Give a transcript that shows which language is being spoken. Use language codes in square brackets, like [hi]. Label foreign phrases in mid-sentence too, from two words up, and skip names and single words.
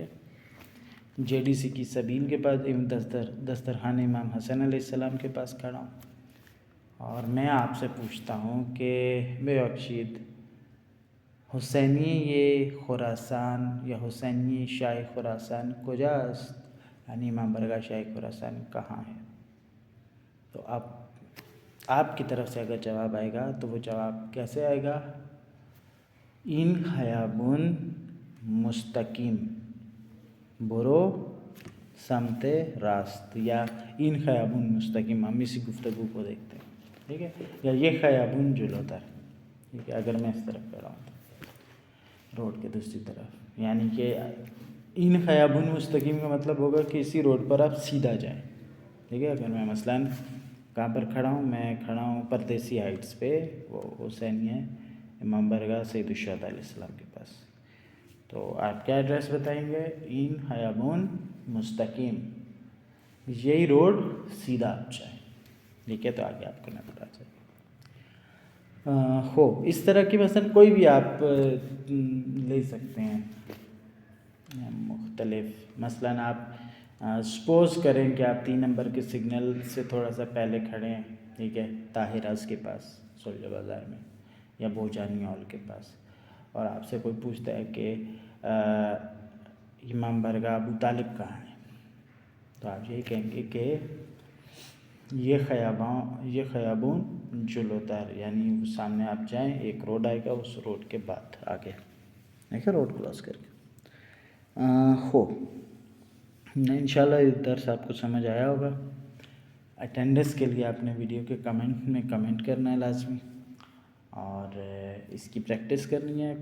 [ur] JDC کی سبیل کے پاس دسترخوان امام حسن [ar] علیہ السلام [ur] کے پاس کھڑا ہوں اور میں آپ سے پوچھتا ہوں کہ [fa] بے بخشید حسینی یہ خراسان یا حسینی شاہ خراسان کجاست؟ [ur] یعنی امام برگاہ شاہ خراسان کہاں ہے؟ تو آپ کی طرف سے اگر جواب آئے گا تو وہ جواب کیسے آئے گا؟ [fa] این خیابون مستقیم برو سمت راست، یا این خیابون مستقیم. [ur] ہم اسی گفتگو کو دیکھتے ہیں، ٹھیک ہے. [fa] یا یہ خیابون جلوتر، [ur] ٹھیک ہے. اگر میں اس طرف کھڑا ہوں روڈ کے دوسری طرف، یعنی کہ [fa] این خیابون مستقیم [ur] کا مطلب ہوگا کہ اسی روڈ پر آپ سیدھا جائیں، ٹھیک ہے. اگر میں مثلاً کہاں پر کھڑا ہوں؟ میں کھڑا ہوں پردیسی ہائٹس پہ، وہ حسینی ہے امام برگاہ سید الشہداء [ar] علیہ السلام [ur] کے پاس. تو آپ کیا ایڈریس بتائیں گے؟ [fa] این خیابون مستقیم، [ur] یہی روڈ سیدھا آپ جائیں، ٹھیک ہے. تو آگے آپ کو نظر آ جائے. خوب، اس طرح کی مثلا کوئی بھی آپ لے سکتے ہیں مختلف. مثلاً آپ سپوز کریں کہ آپ 3 نمبر کے سگنل سے تھوڑا سا پہلے کھڑے ہیں، ٹھیک ہے، طاہراز کے پاس سولجہ بازار میں یا بوجانی ہال کے پاس، اور آپ سے کوئی پوچھتا ہے کہ امام برگاہ ابو طالب کہاں ہے؟ تو آپ یہی کہیں گے کہ یہ [fa] خیابون جلوتر، [ur] یعنی سامنے آپ جائیں، ایک روڈ آئے گا، اس روڈ کے بعد آگے، دیکھیں، روڈ کراس کر کے. خوب، انشاءاللہ یہ درس آپ کو سمجھ آیا ہوگا. اٹینڈنس کے لیے آپ نے ویڈیو کے کمنٹ میں کمنٹ کرنا ہے لازمی، اور اس کی پریکٹس کرنی ہے.